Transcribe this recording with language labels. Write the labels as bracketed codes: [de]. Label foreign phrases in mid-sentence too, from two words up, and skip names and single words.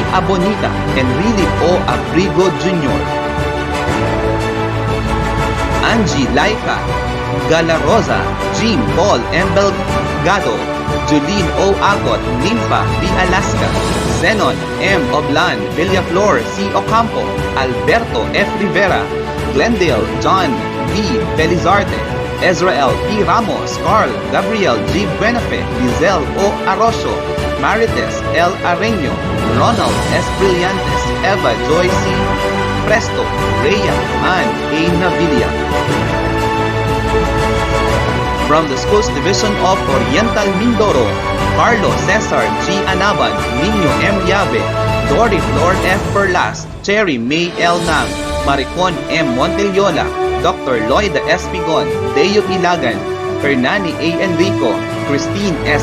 [en] Abonita, and Enrile O. Abrigo Jr. Angie Laika, Galarosa, Jean Paul M. Belgado, Julene O. Agot, Nympha B. Alaska, Zenon M. Oblan, Villaflor C. Ocampo, Alberto F. Rivera, Glendale John V. Felizarte, Ezrael P. Ramos, Carl Gabriel G. Buenafe, Lizelle O. Arroyo, Marites L. Areño, Ronald S. Brillantes, Eva Joy C. Presto, Rhea Ann A. Navilla. From the Schools Division of Oriental Mindoro, Carlo Cesar G. Anaban, Nino M. Llave, Dory Flor F. Perlas, Cherry May L. Nang, Maricon M. Montelliola, Dr. Lloyd S. Pigon, Deo Ilagan, Hernani A. Enrico, Christine S.